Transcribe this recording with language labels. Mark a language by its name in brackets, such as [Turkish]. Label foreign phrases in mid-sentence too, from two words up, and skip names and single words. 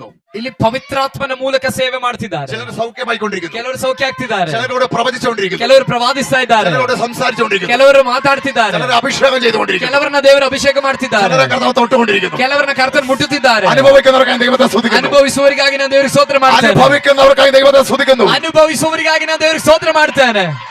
[Kannada] ಇಲ್ಲಿ ಪವಿತ್ರಾತ್ಮನ ಮೂಲಕ ಸೇವೆ ಮಾಡ್ತಿದ್ದಾರೆ. [Malayalam] ചിലർ സൗഖ്യമായിക്കൊണ്ടിരിക്കുന്നു, [Kannada] ಕೆಲವರು ಸೌಖ್ಯ ಆಗ್ತಿದ್ದಾರೆ, [Malayalam] ചിലരോട് പ്രവചിച്ചുകൊണ്ടിരിക്കുന്നു, [Kannada] ಕೆಲವರು ಪ್ರವಾದಿಸ್ತಾ ಇದ್ದಾರೆ, [Malayalam] ചിലരോട് സംസാരിച്ചുകൊണ്ടിരിക്കുന്നു, [Kannada] ಕೆಲವರು ಮಾತಾಡ್ತಿದ್ದಾರೆ, [Malayalam] ചിലർ അഭിഷേകം ചെയ്തുകൊണ്ടിരിക്കുന്നു, [Kannada] ಕೆಲವರನ್ನ ದೇವರ ಅಭಿಷೇಕ ಮಾಡ್ತಿದ್ದಾರೆ, [Malayalam] ചിലരെ കർത്താവ് തൊട്ടുകൊണ്ടിരിക്കുന്നു. [Kannada] ಕೆಲವರನ್ನ ಕರ್ತನ ಮುಟ್ಟುತ್ತಿದ್ದಾರೆ. [Malayalam] അനുഭവിക്കുന്നവർക്കായി ദൈവത്തെ സ്തുതിക്കുന്നു, [Kannada] ಅನುಭವಿಸುವವರಿಗಾಗಿ ನಾನು ದೇವರಿಗೆ ಸ್ತೋತ್ರ ಮಾಡ್ತೇನೆ, [Malayalam] അനുഭവിക്കുന്നവർക്കായി ദൈവത്തെ സ്തുതിക്കുന്നു. [Kannada] ಅನುಭವಿಸುವವರಿಗಾಗಿ ನಾನು ದೇವರಿಗೆ ಸ್ತೋತ್ರ ಮಾಡ್ತೇನೆ.